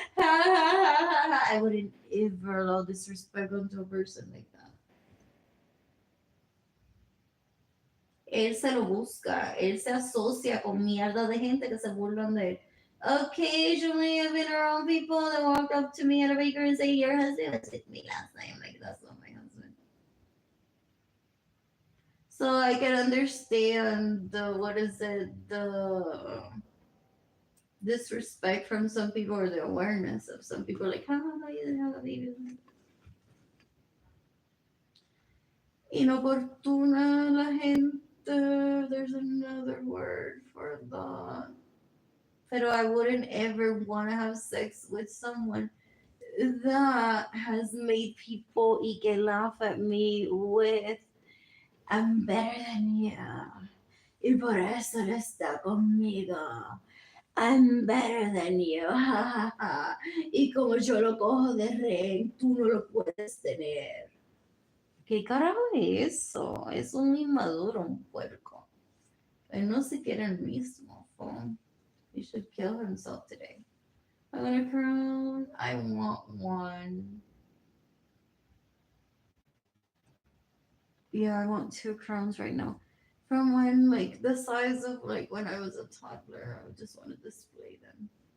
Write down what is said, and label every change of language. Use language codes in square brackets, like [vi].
[en] I wouldn't ever allow disrespect onto a person like that. [es] Él se lo busca, él se asocia con mierda de gente que se burlan de él. [en] Occasionally, I've been around people that walk up to me at a bakery and say, your husband was with me last night. I'm like, that's not my husband. So I can understand the, what is it, the disrespect from some people or the awareness of some people, like, how no, you didn't have a baby. [es] Inoportuna la gente. [en] There's another word for that. Pero I wouldn't ever want to have sex with someone that has made people [es] y que [en] laugh at me with, I'm better than you. [es] Y por eso él está conmigo. [en] I'm better than you. [es] Y como yo lo cojo de rehén, tú no lo puedes tener. ¿Qué carajo es eso? Es un inmaduro, un puerco. Él no se quiere el mismo. Fool. [en] He should kill himself today. I want a crown. I want one. Yeah, I want 2 crowns right now. From when, like, the size of, like, when I was a toddler, I just want to display them.